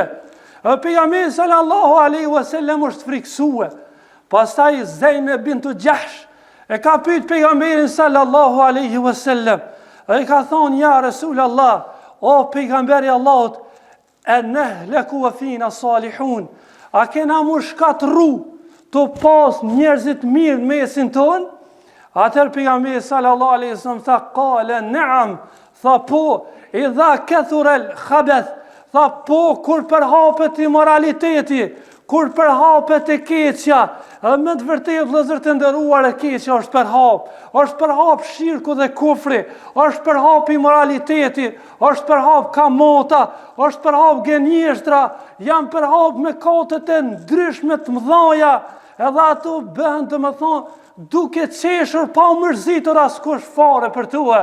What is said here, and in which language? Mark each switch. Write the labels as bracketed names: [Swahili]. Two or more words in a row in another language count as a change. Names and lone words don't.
[Albanian] Pejgamberi [Arabic] صلى الله عليه وسلم [Albanian] është friksuar. Pastaj Zainab bintu Jahsh e ka pyet pejgamberin [Arabic] صلى الله عليه وسلم, [Albanian] e ka thonë: [Arabic] يا رسول الله, [Albanian] o pejgamberi Allahut, [Arabic] أنهلك وفينا الصالحون, [Albanian] a kena mu shkatru të pas njerëzit mirë në mesin tonë? Atër pejgamberi [Arabic] صلى الله عليه وسلم tha: قال نعم, [Albanian] tha po, [Arabic] إذا كثر الخبث, [Albanian] tha po, kur përhapet immoraliteti, kur përhapet e keqja, me të vërtetë vëllezër të nderuar, e keqja është përhap shirku dhe kufri, është përhap immoraliteti, është përhap kamota, është përhap gënjeshtra, janë përhap mëkatet e ndryshme të mëdha, edhe ato bëhen të më thonë, duke qeshur pa mërzitur askush fare për tue.